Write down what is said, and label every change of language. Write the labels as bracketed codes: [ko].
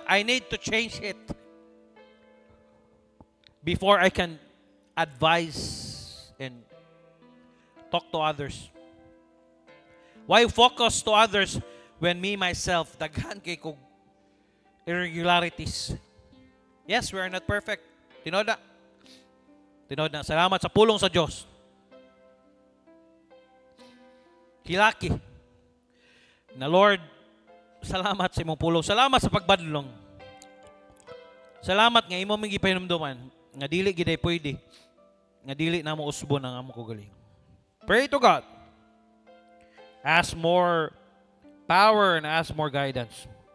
[en] I need to change it before I can advise and talk to others. Why focus to others when me, myself, [ceb] daghan kay kog irregularities? [en] Yes, we are not perfect. [ceb] Tinod na. Tinod na. Salamat sa pulong sa Diyos. hilaki. Na Lord, salamat sa imong pulong. Salamat sa pagbadlong. Salamat nga imo ming gipahinumduman nga dili gid ay pwede. Nga dili na mo usbon ang amo kagaling. [en] Pray to God. Ask more power and ask more guidance.